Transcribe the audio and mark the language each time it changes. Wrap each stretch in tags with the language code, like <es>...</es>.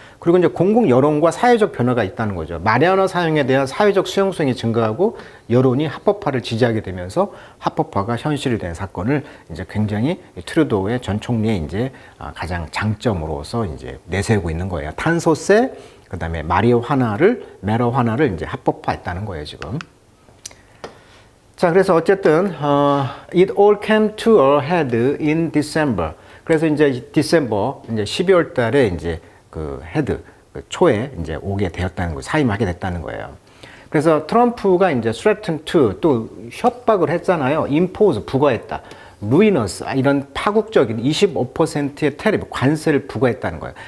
<ko>그리고 이제 공공 여론과 사회적 변화가 있다는 거죠. 말야언어 사용에 대한 사회적 수용성이 증가하고 여론이 합법화를 지지하게 되면서 합법화가 현실이 된 사건을 이제 굉장히 트루도의 전 총리의 이제 가장 장점으로서 이제 내세우고 있는 거예요. 탄소세, 그다음에 마리화나를 이제 합법화했다는 거예요, 지금. 자, 그래서 어쨌든</ko> <en>it all came to a head in December.</en> <ko>그래서 이제 디셈버 이제 12월 달에 이제 그 헤드 초에 이제 오게 되었다는 거, 사임하게 됐다는 거예요. 그래서 트럼프가 이제</ko> <en>threaten to</en> <ko>또 협박을 했잖아요. impose 부과했다. ruinous 이런 파국적인 25%의 테리프 관세를 부과했다는 거예요.</ko>